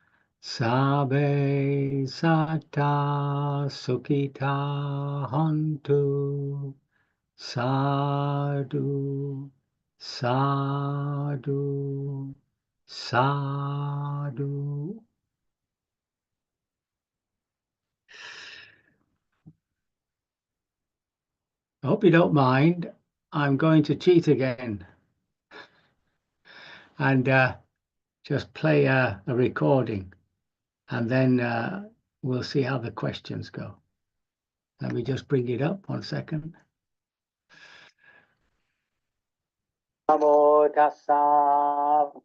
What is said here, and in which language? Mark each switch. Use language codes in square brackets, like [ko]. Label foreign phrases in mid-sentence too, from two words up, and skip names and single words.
[pi] Sabe sata sukita hontu. Sadhu, sadhu, sadhu. [en] I hope you don't mind. I'm going to cheat again and just play a recording, and then we'll see how the questions go. Let me just bring it up 1 second. [pi] Namo tassa.